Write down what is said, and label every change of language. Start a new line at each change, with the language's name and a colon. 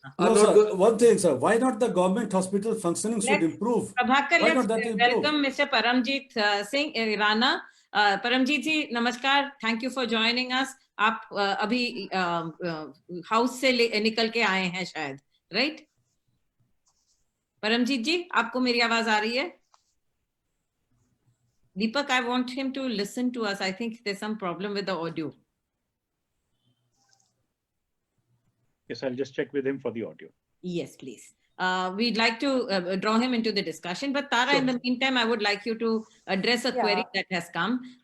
English: No, sir, one thing, sir, why not the government hospital functioning should improve? Prabhakar, Why let's not that improve? welcome Mr. Paramjit Singh Rana. Paramjit ji, namaskar. Thank you for joining us.
Hindi: आप अभी house से निकल के आए हैं शायद, right? Paramjit जी, आपको मेरी आवाज आ रही है?
English: Deepak, I want him to listen to us. I think there's some problem with the audio. Yes, I'll just check with him for the audio. Yes, please. We'd like to draw him into the discussion, but Tara, Sure. in the meantime, I would like you to address a query that has come.